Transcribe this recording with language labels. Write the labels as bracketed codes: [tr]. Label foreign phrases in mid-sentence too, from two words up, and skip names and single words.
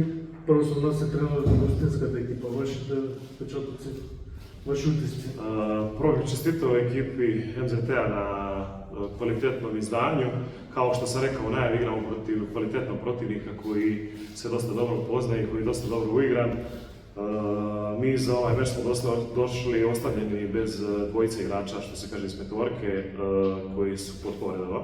[mk] Прво со нас е тренерот за гостинската екипа. Вашите впечатоци, ваши утисци? [sr] Прво бih čestitao ekipi MZT-a na kvalitetnom izdanju. Kao što sam rekao, u najavi igramo protiv kvalitetnog protivnika koji se dosta dobro poznaje i koji je dosta dobro uigran. Mi za ovaj meč smo došli ostavljeni bez dvojice igrača, što se kaže iz petvorke, koji su pod povredama.